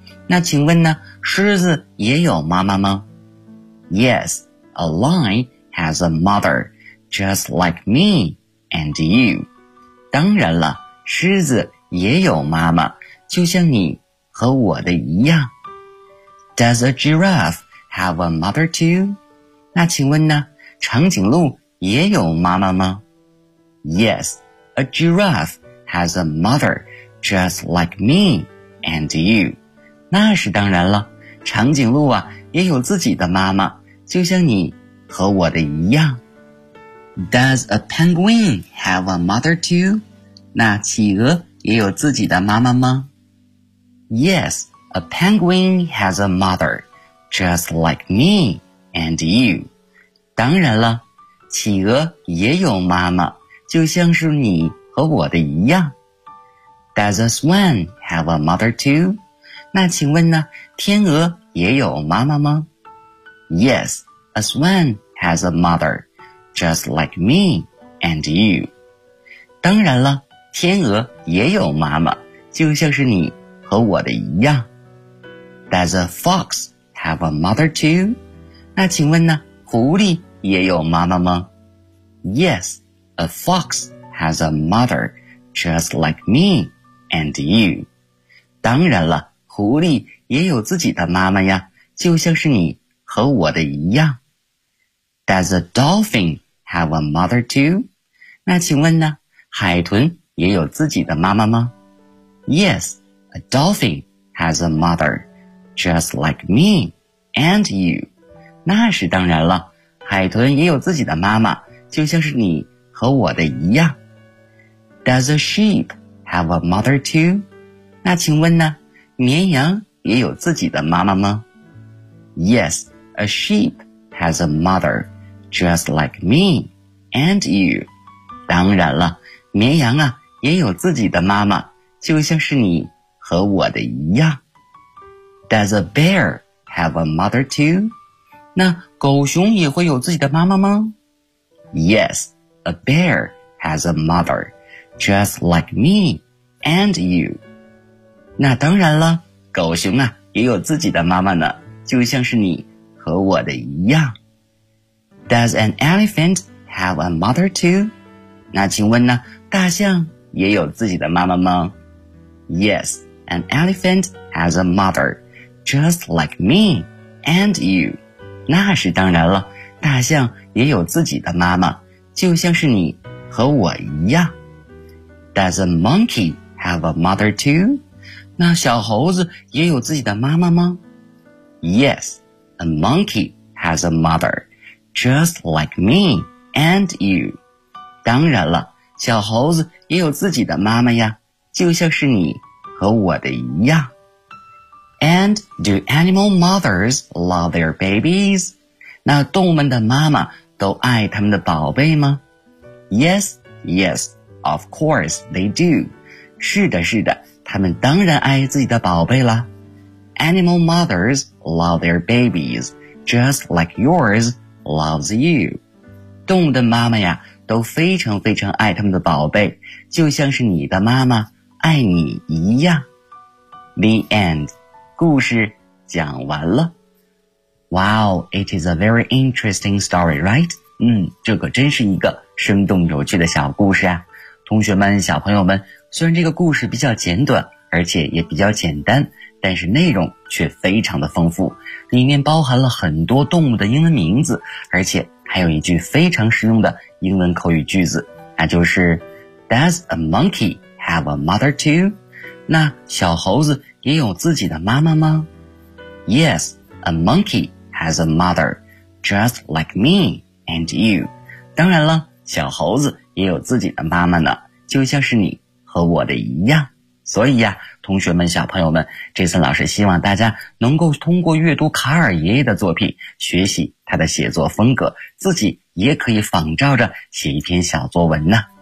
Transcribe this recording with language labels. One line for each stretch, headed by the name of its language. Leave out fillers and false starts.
Chinese: 那请问呢，狮子也有妈妈吗？
English: Yes, a lion has a mother, just like me and you.
Chinese: 当然了，狮子也有妈妈，就像你和我的一样。
English: Does a giraffe have a mother too?
Chinese: 那请问呢，长颈鹿也有妈妈吗？
English: Yes, a giraffe has a mother, just like me and you.
Chinese: 那是当然了，长颈鹿啊，也有自己的妈妈，就像你和我的一样。
English: Does a penguin have a mother too?
Chinese: 那企鹅也有自己的妈妈吗？
English: Yes, a penguin has a mother, just like me and you.
Chinese: 当然了，企鹅也有妈妈，就像是你和我的一样。
English: Does a swan have a mother too?
Chinese: 那请问呢，天鹅也有妈妈吗？
English: Yes, a swan has a mother, just like me and you.
Chinese: 当然了，天鹅也有妈妈，就像是你和我的一样。
English: Does a fox have a mother too?
Chinese: 那请问呢，狐狸也有妈妈吗？
English: Yes, a fox has a mother, just like me and you.
Chinese: 当然了，狐狸也有自己的妈妈呀，就像是你和我的一样。
English: Does a dolphin have a mother too?
Chinese: 那请问呢，海豚也有自己的妈妈吗？
English: Yes, a dolphin has a mother, just like me and you.
Chinese: 那是当然了，海豚也有自己的妈妈，就像是你和我的一样。
English: Does a sheep have a mother too?
Chinese: 那请问呢，绵羊也有自己的妈妈吗？
English: Yes, a sheep has a mother, just like me and you.
Chinese: 当然了，绵羊啊也有自己的妈妈，就像是你和我的一样。
English: Does a bear have a mother too?
Chinese: 那狗熊也会有自己的妈妈吗？
English: Yes, a bear has a mother, just like me and you.
Chinese: 那当然了，狗熊啊也有自己的妈妈呢，就像是你和我的一样。
English: Does an elephant have a mother too?
Chinese: 那请问呢，大象也有自己的妈妈吗？
English: Yes, an elephant has a mother, just like me and you.
Chinese: 那是当然了，大象也有自己的妈妈，就像是你和我一样。
English: Does a monkey have a mother too?
Chinese: 那小猴子也有自己的妈妈吗？
English: Yes, a monkey has a mother, just like me and you.
Chinese: 当然了，小猴子也有自己的妈妈呀，就像是你和我的一样。
English: And do animal mothers love their babies?
Chinese: 那动物们的妈妈都爱他们的宝贝吗？
English: Yes, yes, of course they do.
Chinese: 是的，是的，他们当然爱自己的宝贝啦。
English: Animal mothers love their babies, just like yours loves you.
Chinese: 动物的妈妈呀都非常非常爱他们的宝贝，就像是你的妈妈爱你一样。
English: The end.
Chinese: 故事讲完了。
English: Wow, it is a very interesting story, right?
Chinese: 这可真是一个生动有趣的小故事啊。同学们，小朋友们，虽然这个故事比较简短，而且也比较简单，但是内容却非常的丰富，里面包含了很多动物的英文名字，而且还有一句非常实用的英文口语句子，那就是
English: Does a monkey have a mother too?
Chinese: 那小猴子也有自己的妈妈吗？
English: Yes, a monkey has a mother, just like me and you.
Chinese: 当然了，小猴子也有自己的妈妈呢，就像是你和我的一样。所以呀，同学们，小朋友们，这次老师希望大家能够通过阅读卡尔爷爷的作品，学习他的写作风格，自己也可以仿照着写一篇小作文呢。